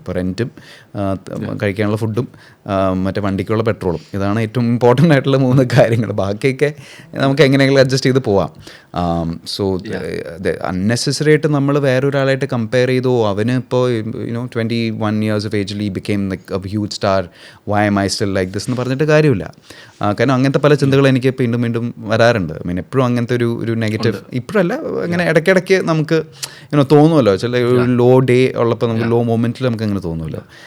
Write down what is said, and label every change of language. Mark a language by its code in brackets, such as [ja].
[ml] ഇപ്പോൾ റെൻറ്റും കഴിക്കാനുള്ള ഫുഡും മറ്റേ വണ്ടിക്കുള്ള പെട്രോളും, ഇതാണ് ഏറ്റവും ഇമ്പോർട്ടൻ്റ് ആയിട്ടുള്ള 3 കാര്യങ്ങൾ. ബാക്കിയൊക്കെ നമുക്ക് എങ്ങനെയെങ്കിലും അഡ്ജസ്റ്റ് ചെയ്ത് പോവാം. സോ അൺനെസസറി ആയിട്ട് നമ്മൾ വേറൊരാളായിട്ട് കമ്പയർ ചെയ്തോ അവന് ഇപ്പോൾ [en] 21 years of age became like a huge star, why am I still like this [ml] എന്ന് പറഞ്ഞിട്ട് കാര്യമില്ല. കാരണം അങ്ങനത്തെ പല ചിന്തകൾ എനിക്ക് വീണ്ടും വീണ്ടും വരാറുണ്ട്. എപ്പോഴും അങ്ങനത്തെ ഒരു നെഗറ്റീവ്, ഇപ്പോഴല്ല, അങ്ങനെ ഇടയ്ക്കിടയ്ക്ക് നമുക്ക് തോന്നുമല്ലോ. ചില ഒരു ലോ ഡേ ഉള്ളപ്പോൾ നമുക്ക് ലോ മൊമെന്റിൽ നമുക്ക് അങ്ങനെ തോന്നുമല്ലോ.